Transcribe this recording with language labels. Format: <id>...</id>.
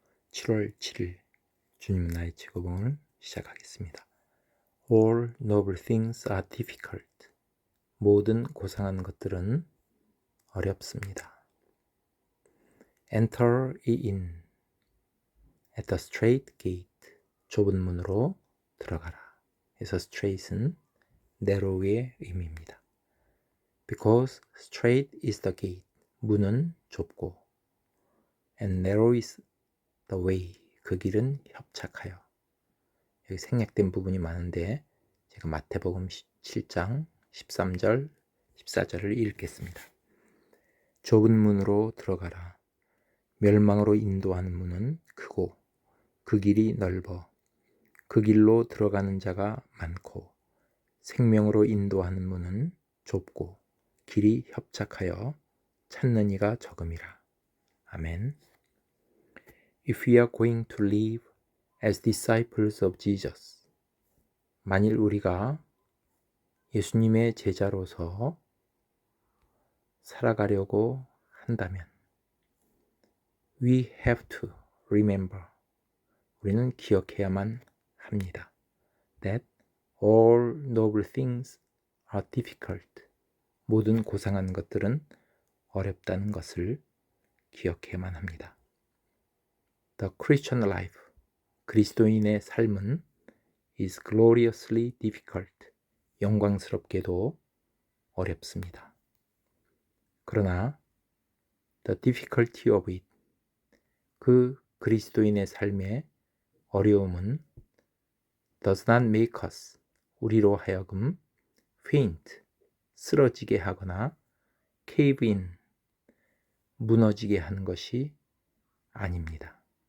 <ko>7월 7일 주님은 나의 직업을 시작하겠습니다.</ko> <en>All noble things are difficult.</en> <ko>모든 고상한 것들은 어렵습니다.</ko> <en>Enter in at the straight gate.</en> <ko>좁은 문으로 들어가라. 그래서 straight은 narrow의 의미입니다.</ko> <en>Because straight is the gate.</en> <ko>문은 좁고</ko> <en>and narrow is the way.</en> <ko>그 길은 협착하여. 여기 생략된 부분이 많은데 제가 마태복음 7장 13절, 14절을 읽겠습니다. 좁은 문으로 들어가라. 멸망으로 인도하는 문은 크고 그 길이 넓어 그 길로 들어가는 자가 많고 생명으로 인도하는 문은 좁고 길이 협착하여 찾는 이가 적음이라. 아멘.</ko> <en>If we are going to live as disciples of Jesus,</en> <ko>만일 우리가 예수님의 제자로서 살아가려고 한다면</ko> <en>we have to remember,</en> <ko>우리는 기억해야만 합니다.</ko> <en>that all noble things are difficult,</en> <ko>모든 고상한 것들은 어렵다는 것을 기억해야만 합니다.</ko> <en>The Christian life,</en> <ko>그리스도인의 삶은</ko> <en>is gloriously difficult,</en> <ko>영광스럽게도 어렵습니다. 그러나</ko> <en>the difficulty of it,</en> <ko>그 그리스도인의 삶의 어려움은</ko> <en>does not make us,</en> <ko>우리로 하여금 faint, 쓰러지게 하거나</ko> <en>cave in,</en> <ko>무너지게 하는 것이 아닙니다.</ko>